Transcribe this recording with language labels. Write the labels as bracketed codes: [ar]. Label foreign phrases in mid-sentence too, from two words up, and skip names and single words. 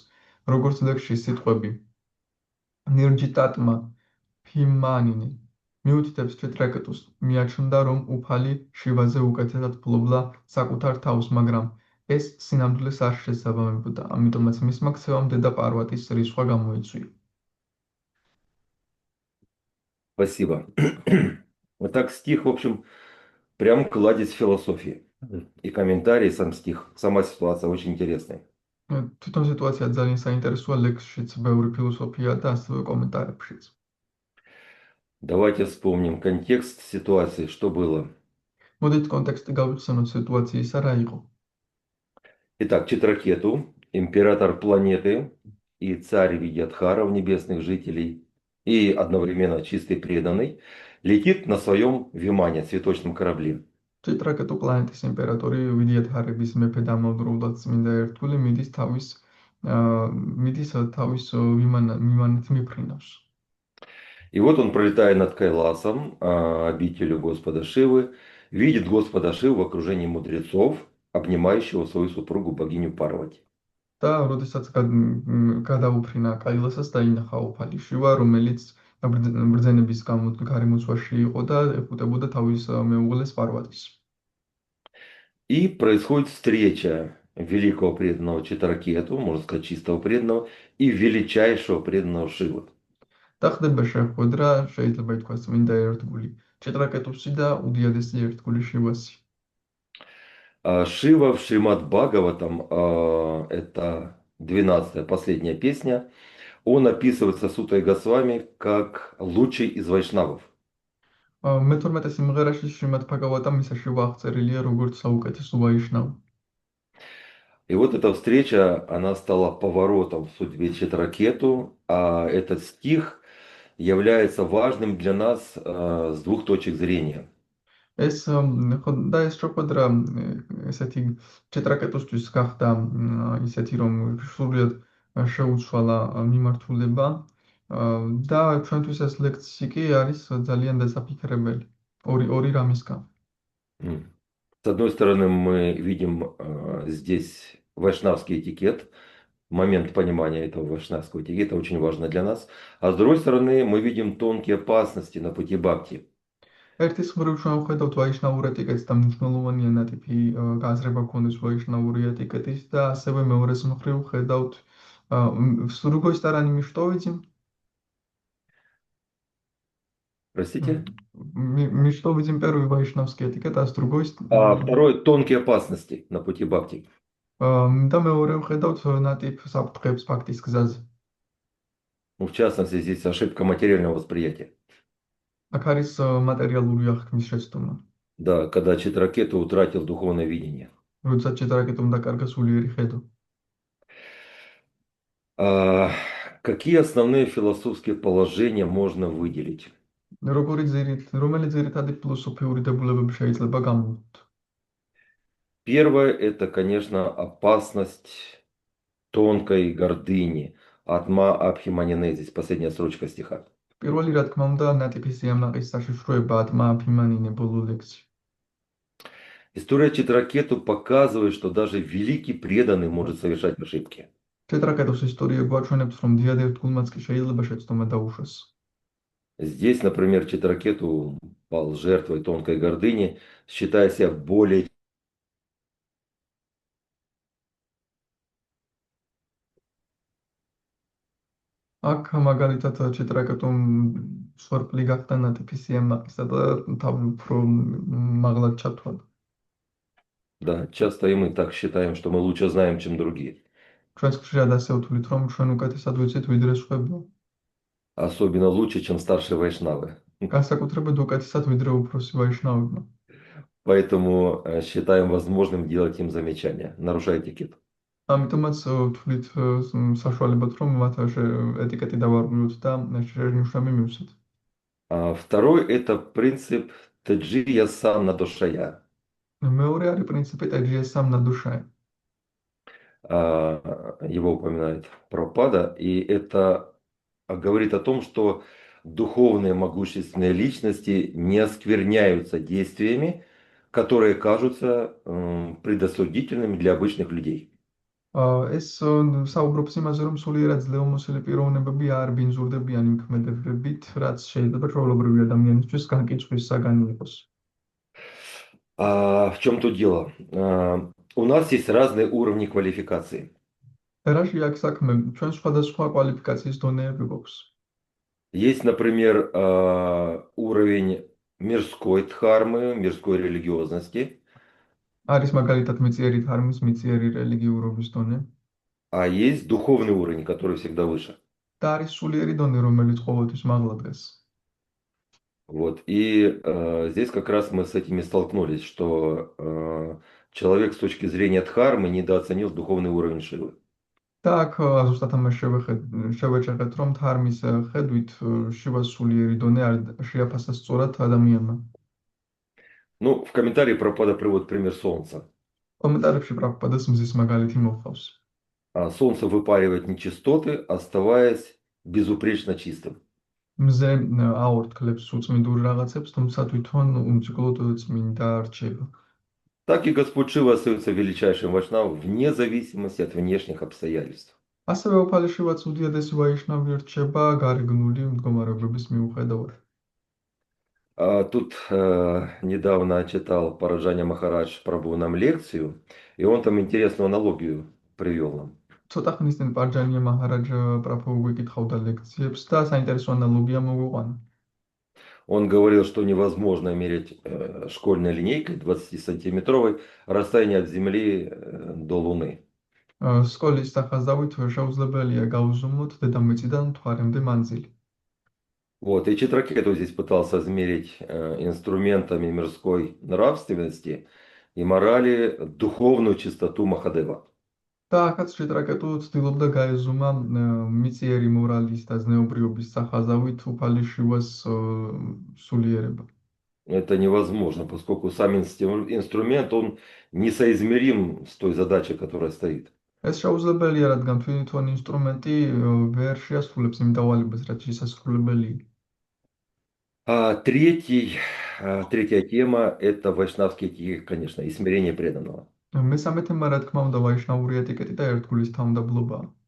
[ka] როგორც ლექსში სიტყვები [sa] निर्जितात्मा अभिमानिने [ka] მიუთითებს ჩიტრაკეტუს, მიაჩნდა, რომ უფალი შივაზე უკეთესად ფლობდა საკუთარ თავს, მაგრამ ეს სინამდვილეს არ შესაბამებოდა, ამიტომაც მისმა ქცევამ დედა პარვატის რისხვა გამოიწვია. [ru] Спасибо. Вот так стих, в общем, прям кладезь философии. И комментарий, сам стих, сама ситуация очень интересная. [ka] თვითონ სიტუაცია ძალიან საინტერესოა, ლექსშიც ბევრი ფილოსოფია და ასევე კომენტარებშიც. [ru] Давайте вспомним контекст ситуации, что было. [ka] მოდით კონტექსტი გავიხსენოთ სიტუაციისა, რა იყო. [ru] Итак, Читракету, император планеты и царь Видьядхаров, небесных жителей, и одновременно чистый преданный, летит на своем вимане, цветочном корабле. [ka] ჩიტრაკეტუ პლანეტის იმპერატორი ვიდიადჰარების მეფე დამოუკიდებლად წმინდა ერთგული მიდის თავის ვიმანით მიფრინავს. [ru] И вот он, пролетая над Кайласом, обителью Господа Шивы, видит Господа Шиву в окружении мудрецов, обнимающего свою супругу богиню Парвати. [ka] და როდესაც გადაუფრინა კაილასას დაინახა უფალი შივა, რომელიც ბრძენების გარემოცვაში იყო და ეხუტებოდა თავის მეუღლეს პარვატის. [ru] И происходит встреча великого преданного Читракету, можно сказать, чистого преданного, и величайшего преданного Шивы. [ka] და ხდება შეხვედრა, შეიძლება ითქვას წმინდა ერთგული ჩიტრაკეტუსი და უდიადესი ერთგული შივასი. [ru] Шива в Шримад Бхагаватам, это 12-я, последняя песня, он описывается Сутой Госвами как лучший из вайшнавов. [ka] მე-12 სიმღერაში შრიმად ბჰაგავატამ ისა შივა აღწერილია როგორც საუკეთესო ვაიშნავი. [ru] И вот эта встреча, она стала поворотом в судьбе Читракету, а этот стих является важным для нас с двух точек зрения. [ka] ეს და ეს შეხვედრა ესეთი ჩიტრაკეტუსთვის გახდა ისეთი, რომ სრულიად შეუცვალა მიმართულება და ჩვენთვის ეს ლექცია კი არის ძალიან დასაფიქრებელი ორი რამისგან. [ru] С одной стороны, мы видим здесь вайшнавский этикет, момент понимания этого вайшнавского этикета очень важно для нас, а с другой стороны, мы видим тонкие опасности на пути бхакти. [ka] ერთის მხრივ ჩვენ ვხედავთ ვაიშნაურ ეტიკეტს და მნიშვნელოვანია ნატიფი გაზრება გქონდეს ვაიშნაური ეტიკეტის და ასევე მეორეს მხრივ ვხედავთ [ru] с другой стороны, что видим? Простите? Мы что видим первый вайшнавский этикет, а с другой А второй, тонкие опасности на пути бхакти. [ka] და მეორე ვხედავთ ნატიფ საფრთხეებს ფაქტის გზაზე. [ru] Ну, в частности, здесь ошибка материального восприятия. [ka] აქ არის მატერიალური აღქმის შეცდომა. [ru] Да, когда Читракету утратил духовное видение. [ka] როდესაც ჩეტრაკეტომ დაკარგა სულიერი ხედო. [ru] Какие основные философские положения можно выделить? [ka] რომელი ძირითადი ფილოსოფიური დებულებები შეიძლება გამოვთქვათ? [ru] Первое – это, конечно, опасность тонкой гордыни. [sa] आत्मा अभिमानिनेज़िस, [ru] последняя строчка стиха. [ka] პირველი, რა თქმა უნდა, ნატიფის სიამაყის საშიშროება [sa] आत्मा अभिमानिने [ka] ბოლო ლექსი. [ru] История Читракету показывает, что даже великий преданный может совершать ошибки. [ka] ჩეტრაკეტოს ისტორია გვაჩვენებს, რომ დიდ ერთგულმაც კი შეიძლება შეცდომა დაუშვას. [ru] Здесь, например, Читракету пал жертвой тонкой гордыни, считая себя более [ka] აქ მაგალითად ჩეტრაკეტომ სვარპლი გახდა ნატიფის სიამაყისა და თავი უფრო მაღლად ჩათვალა. [ru] Да, часто и мы так считаем, что мы лучше знаем, чем другие. [ka] ჩვენს ხშირად ასე ვთვლით, რომ ჩვენ უკეთესად ვიცით ვიდრე სხვები. [ru] Особенно лучше, чем старшие вайшнавы. [ka] განსაკუთრებით უკეთესად ვიდრე უფროსი ვაიშნავებმა. [ru] Поэтому считаем возможным делать им замечания, нарушая этикет. [ka] ამიტომაც ვთვლით საშუალებად, რომ მათ ეტიკეტი დავარღვიოთ და შენიშნები მივსვით. [ru] Второй – это принцип [sa] तेजीयसां न दोषाय. [ka] მეორე არის პრინციპი [sa] तेजीयसां न दोषाय. [ru] Его упоминает Прабхупада, и это говорит о том, что духовные могущественные личности не оскверняются действиями, которые кажутся предосудительными для обычных людей. [ka] ეს საუბრობს იმაზე, რომ სულიერად ძლევამოსილი პიროვნებები არ ბინძურდებიან იმ ქმედებებით, რაც შეიძლება ჩვეულებრივი ადამიანისთვის განკიცხვის საგანი იყოს. [ru] В чем тут дело? У нас есть разные уровни квалификации. [ka] რაში აქ საქმე? ჩვენ სხვადასხვა კვალიფიკაციის დონეები გვაქვს. [ru] Есть, например, уровень мирской дхармы, мирской религиозности. [ka] არის მაგალითად მიწიერი ධარმის, მიწიერი რელიგიურობის დონე. [ru] А есть духовный уровень, который всегда выше. [ka] და არის სულიერი დონე, რომელიც ყოველთვის მაღლა დგას. [ru] Вот. И здесь как раз мы с этими столкнулись, что человек с точки зрения дхармы недооценил духовный уровень Шивы. [ka] და აქ ზუსტად ამას შევეჭერეთ, რომ ධარმის ხედვით შივას სულიერი დონე არ შეაფასა სწორად ადამიანმა. [ru] Ну, в комментарии Прабхупада приводит пример Солнца. [ka] კომენტარებში პრაბჰუპადას მზის მაგალითი მოხავს. [ru] Солнце выпаривает нечистоты, оставаясь безупречно чистым. [ka] მზე აორთქლებს უწმინდურ რაღაცებს, თუმცა თვითონ უმციკლოდ წმინდა რჩება. [ru] Так и Господь Шива остается величайшим вайшнавом вне зависимости от внешних обстоятельств. [ka] ასევე უფალი შივაც უდიადესი ვაიშნავი რჩება გარეგნული მდგომარეობების მიუხედავად. [ru] Тут недавно читал Параджаня Махарадж Прабху нам лекцию, и он там интересную аналогию привел нам. [ka] ცოტა ხნის წინ პარჯანია მაჰარაჯა პრაბჰუ გვიკითხავდა ლექციებს და საინტერესო ანალოგია მოგვიყვანა. [ru] Он говорил, что невозможно мерить школьной линейкой 20-сантиметровой расстояние от Земли до Луны. [ka] სკოლის სახაზავით შეუძლებელია გაუზომოთ დედამიწიდან მთვარემდე მანძილი. [ru] Вот, и Читракету здесь пытался измерить инструментами мирской нравственности и морали духовную чистоту Махадева. [ka] და აქაც ჩეტრაკეტუ ცდილობდა გაეზომა მიწიერი მორალის და ზნეობრიობის სახაზავით უფალი შივას სულიერება. [ru] Это невозможно, поскольку сам инструмент, он несоизмерим с той задачей, которая стоит. [ka] ეს შეუძლებელია, რადგან თვითონ ინსტრუმენტი ვერ შეასრულებს იმ დავალებას, რაც შესასრულებელია. [ru] Третья тема – это вайшнавский этикет, конечно, и смирение преданного. [ka] მესამე თემა, რა თქმა უნდა, ვაიშნავური ეტიკეტი და ერთგულის თავმდაბლობაა.